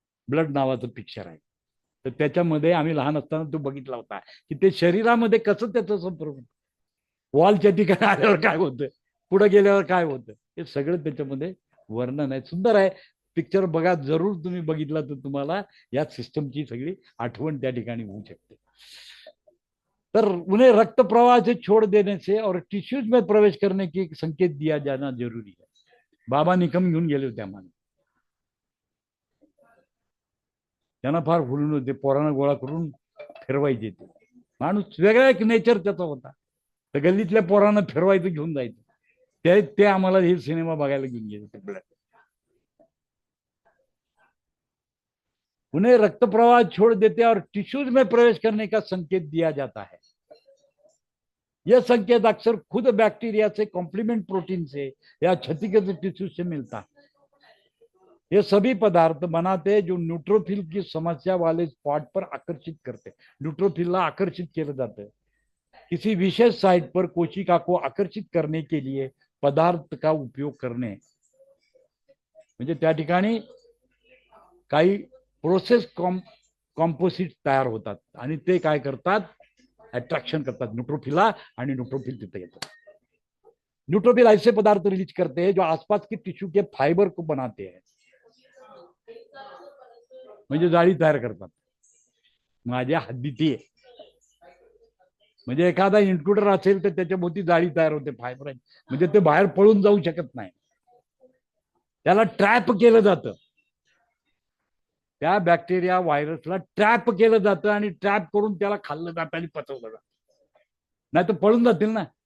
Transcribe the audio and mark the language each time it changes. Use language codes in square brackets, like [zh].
[mr] Blood नावाचं picture आहे. तर त्याच्यामध्ये आम्ही लहान असताना तो बघितला होता की ते शरीरामध्ये कसं त्याचं संपर्क, वॉलच्या ठिकाणी आल्यावर काय होतं, पुढे गेल्यावर काय होतं, हे सगळं त्याच्यामध्ये वर्णन आहे. सुंदर आहे पिक्चर, बघा जरूर. तुम्ही बघितला तर तुम्हाला या सिस्टमची सगळी आठवण त्या ठिकाणी होऊ शकते. [hi] तर उन्हें रक्त प्रवाह से छोड़ देने से और टिश्यूज में प्रवेश करने की संकेत दिया जाना जरूरी है. [mr] बाबा निकम घेऊन गेले होते आम्हाला, त्यांना फार फुलून होते, पोरांना गोळा करून फिरवायचे. ते माणूस वेगळा एक नेचर त्याचा होता. तर गल्लीतल्या पोरांना फिरवायचं, घेऊन जायचं. ते आम्हाला हे सिनेमा बघायला घेऊन गेले होते. [hi] उन्हें रक्त प्रवाह छोड़ देते और टिश्यूज में प्रवेश करने का संकेत दिया जाता है. यह संकेत अक्सर खुद बैक्टीरिया से कॉम्प्लीमेंट प्रोटीन से या क्षतिग्रस्त टिश्यू से मिलता है. ये सभी पदार्थ बनाते जो न्यूट्रोफिल की समस्या वाले स्पॉट पर आकर्षित करते. [mr] न्यूट्रोफिलला आकर्षित केलं जातं. [hi] किसी विशेष साइट पर कोशिका को आकर्षित करने के लिए पदार्थ का उपयोग [mr] करणे, म्हणजे त्या ठिकाणी काही प्रोसेस कॉम्पोजिट तयार होतात आणि ते काय करतात, अट्रॅक्शन करतात न्यूट्रोफिलला, आणि न्यूट्रोफिल तिथे येतात. [hi] न्यूट्रोफिल ऐसे पदार्थ रिलीज करते हैं जो आसपास के टिश्यू के फाइबर को बनाते हैं, [mr] म्हणजे जाळी तयार करतात. माझ्या हद्दीत आहे. म्हणजे एखादा इंट्रुडर असेल तर त्याच्या भोवती जाळी तयार होते, फायबर आहे, म्हणजे ते बाहेर पळून जाऊ शकत नाही. त्याला ट्रॅप केलं जातं, त्या बॅक्टेरिया व्हायरसला ट्रॅप केलं जातं आणि ट्रॅप करून त्याला खाल्लं जातं आणि पचवलं जातं. नाही तर पळून जातील ना.